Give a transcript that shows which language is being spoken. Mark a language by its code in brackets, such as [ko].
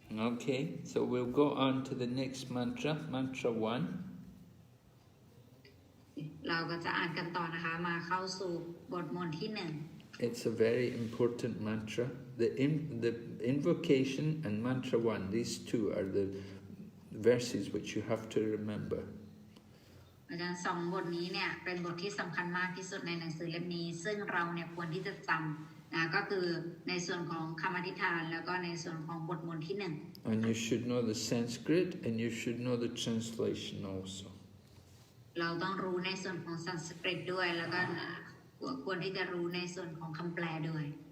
[en] Okay, so we'll go on to the next mantra, mantra 1. [th] เราก็จะอ่านกันต่อนะคะมาเข้าสู่บทมนต์ที่1 [en] It's a very important mantra. The invocation and mantra 1, these two are the verses which you have to remember. [th] อาจารย์2บทนี้เนี่ยเป็นบทที่สำคัญมากที่สุดในหนังสือเล่มนี้ซึ่งเราเนี่ยควรที่จะจ ก็คือในส่วนของคำอธิษฐานแล้วก็ในส่วนของบทมนต์ที่หนึ่ง [en] And you should know the Sanskrit and you should know the translation also. [th] เราต้องรู้ในส่วนของสันสกฤตด้วยแล้วก็ควรที่จะรู้ในส่วนของคำแปลด้วย